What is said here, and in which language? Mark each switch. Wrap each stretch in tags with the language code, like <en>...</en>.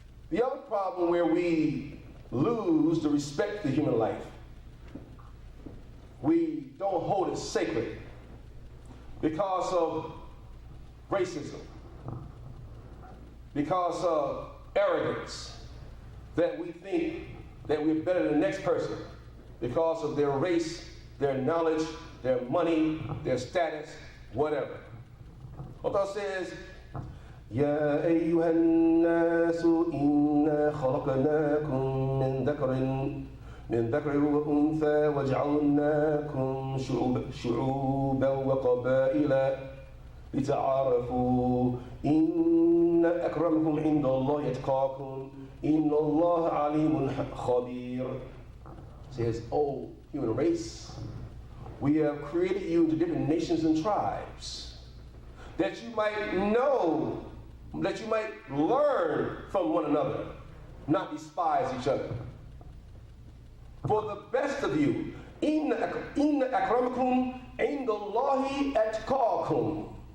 <en>The other problem where we lose the respect for human life, we don't hold it sacred because of racism, because of arrogance, that we think that we're better than the next person because of their race, their knowledge, their money, their status, whatever. Allah says,</en> <ar>يا أيها الناس إنا خلقناكم من ذكر وأنثى وجعلناكم شعوبا وقبائل لتعارفوا إن أكرمكم عند الله يتقاكم إن الله عليم خبير.</ar> <en>Says, oh human race, we have created you into different nations and tribes that you might know, that you might learn from one another, not despise each other. For the best of you,</en> <ar>إِنَّ أَكْرَمَكُمْ عِنْدَ اللَّهِ أَتْقَاكُمْ.</ar>